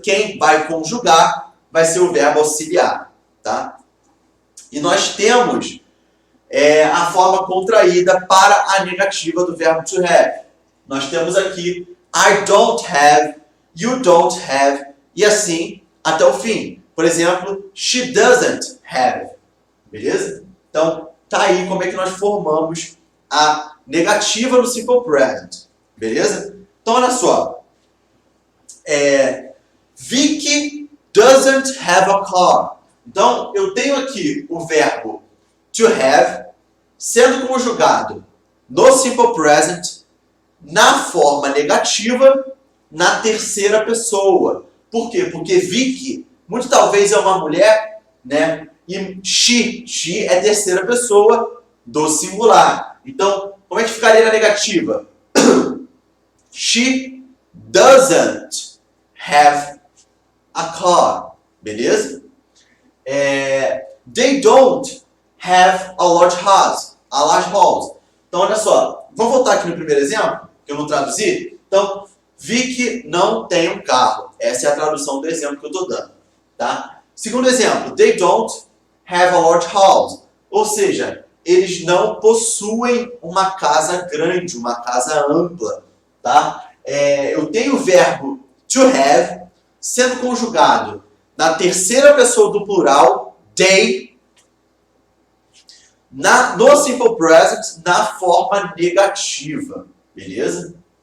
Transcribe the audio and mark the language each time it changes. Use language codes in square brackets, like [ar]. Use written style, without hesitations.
[pt] Quem vai conjugar vai ser o verbo auxiliar, tá? E nós temos a forma contraída para a negativa do verbo to have. Nós temos aqui [en] I don't have, you don't have, [pt] e assim até o fim. Por exemplo, [en] she doesn't have. [pt] Beleza? Então, tá aí como é que nós formamos a negativa no simple present. Beleza? Então, olha só. [en] Vicky doesn't have a car. [pt] Então, eu tenho aqui o verbo to have sendo conjugado no simple present na forma negativa na terceira pessoa. Por quê? Porque Vicky, muito talvez é uma mulher, né? E she é terceira pessoa do singular. Então, como é que ficaria na negativa? [en] She doesn't have a car. Beleza? They don't have a large house. [pt] Então, olha só. Vamos voltar aqui no primeiro exemplo, que eu não traduzi. Então, Vicky não tem um carro. Essa é a tradução do exemplo que eu estou dando. Tá? Segundo exemplo. [en] They don't have a large house. [pt] Ou seja, eles não possuem uma casa grande, uma casa ampla. Tá? Eu tenho o verbo to have sendo conjugado na terceira pessoa do plural, they, no simple present, na forma negativa. Beleza?